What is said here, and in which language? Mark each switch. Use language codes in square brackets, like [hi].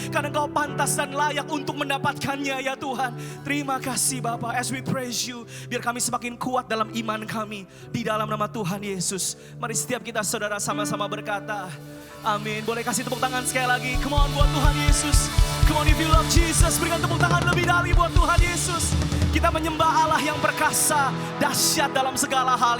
[id] Karena Engkau pantas dan layak untuk mendapatkannya ya Tuhan. Terima kasih Bapa, [en] as we praise you. [id] Biar kami semakin kuat dalam iman kami. Di dalam nama Tuhan Yesus. Mari setiap kita saudara sama-sama berkata, amin. Boleh kasih tepuk tangan sekali lagi. Come on buat Tuhan Yesus. [en] Come on if you love Jesus. [id] Berikan tepuk tangan lebih dari buat Tuhan Yesus. Kita menyembah Allah yang perkasa, dahsyat dalam segala hal.